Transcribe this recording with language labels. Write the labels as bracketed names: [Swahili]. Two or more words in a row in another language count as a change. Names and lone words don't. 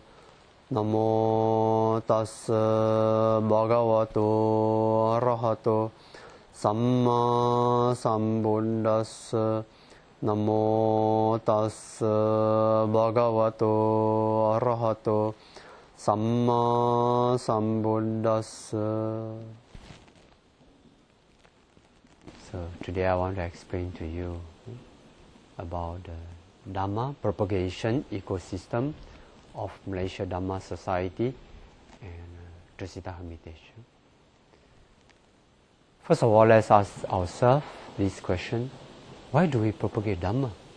[Pali] Namo tassa bhagavato arahato samma sambuddhassa. Namo tassa bhagavato arahato samma sambuddhassa. [English] So today I want to explain to you about the Dhamma propagation ecosystem of Malaysia Dhamma Society and Trisita Hermitage. First of all, let's ask ourselves this question: why do we propagate Dhamma?